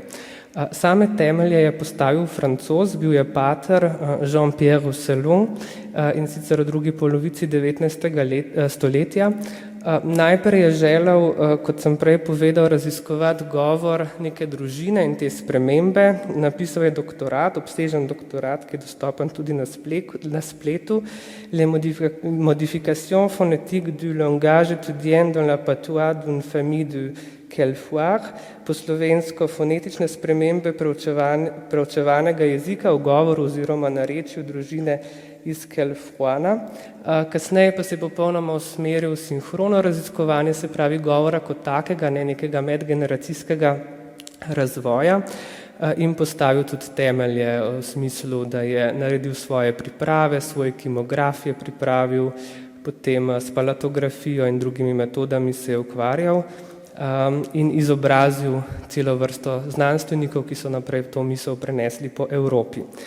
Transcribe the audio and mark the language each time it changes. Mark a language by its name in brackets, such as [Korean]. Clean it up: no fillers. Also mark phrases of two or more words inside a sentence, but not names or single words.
[Slovenian] Same temelje je postavil Francoz, bil je pater Jean-Pierre Roussillon in sicer v drugi polovici 19. stoletja. Najprej je želel, kot sem prej povedal, raziskovati govor neke družine in te spremembe. Napisal je doktorat, obsežen doktorat, ki je dostopen tudi na spletu. [French] Les modifications phonétiques du langage étudiant dans la patois d'une famille de Quelfoire, [Slovenian] po slovensko fonetične spremembe preučevanega jezika v govoru oziroma narečju družine iz Quelfoina. Kasneje pa se je popolnoma usmeril v sinhrono raziskovanje, se pravi govora kot takega, ne nekega medgeneracijskega razvoja in postavil tudi temelje v smislu, da je naredil svoje priprave, svoj kimograf je pripravil, potem s palatografijo in drugimi metodami se je ukvarjal in izobrazil celo vrsto znanstvenikov, ki so naprej to misel prenesli po Evropi.